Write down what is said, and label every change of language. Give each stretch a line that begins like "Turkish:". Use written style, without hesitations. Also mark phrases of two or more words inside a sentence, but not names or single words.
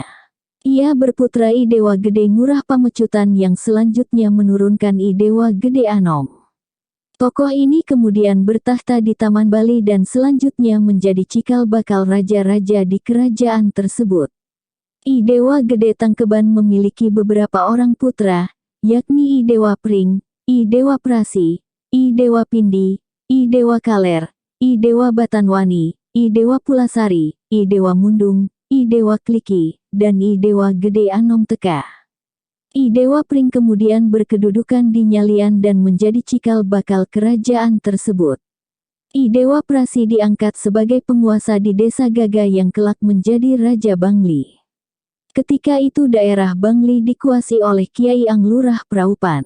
Indonesian: Ia berputra I Dewa Gede Ngurah Pamecutan yang selanjutnya menurunkan I Dewa Gede Anom. Tokoh ini kemudian bertahta di Taman Bali dan selanjutnya menjadi cikal bakal raja-raja di kerajaan tersebut. I Dewa Gede Tangkeban memiliki beberapa orang putra, yakni I Dewa Pring, I Dewa Prasi, I Dewa Pindi, I Dewa Kaler, I Dewa Batanwani, I Dewa Pulasari, I Dewa Mundung, I Dewa Kliki, dan I Dewa Gede Anom Teka. I Dewa Pring kemudian berkedudukan di Nyalian dan menjadi cikal bakal kerajaan tersebut. I Dewa Prasi diangkat sebagai penguasa di desa Gaga yang kelak menjadi Raja Bangli. Ketika itu daerah Bangli dikuasai oleh Kiai Anglurah Praupan.